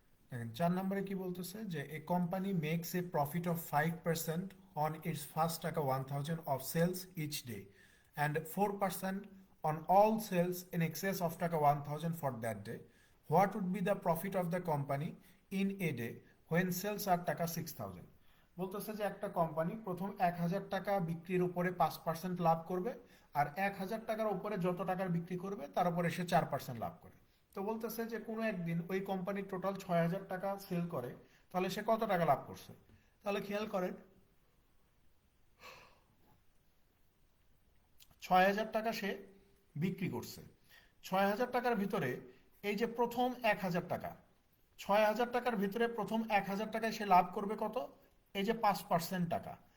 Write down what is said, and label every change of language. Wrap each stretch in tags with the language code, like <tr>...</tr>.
<bn>দেখেন 4 নম্বরে কি বলতেছে যে</bn> <en>A company makes a profit of 5% on its first taka 1000 of sales each day and 4% on all sales in excess of taka 1000 for that day. What would be the profit of the company in a day when sales are taka 6000?</en> <bn>বলতেছে যে একটা company প্রথম 1000 টাকা বিক্রির উপরে 5% লাভ করবে, আর 1000 টাকার উপরে যত টাকার বিক্রি করবে তার উপরে সে 4% লাভ করে। তো বলতেছে যে কোনো একদিন ওই কোম্পানি টোটাল 6000 টাকা সেল করে, তাহলে সে কত টাকা লাভ করছে। তাহলে খেয়াল করেন 6000 টাকা সে বিক্রি করছে, 6000 টাকার ভিতরে এই যে প্রথম 1000 টাকা, 6000 টাকার ভিতরে প্রথম 1000 টাকায় সে লাভ করবে কত, এই যে 5% টাকা।</bn>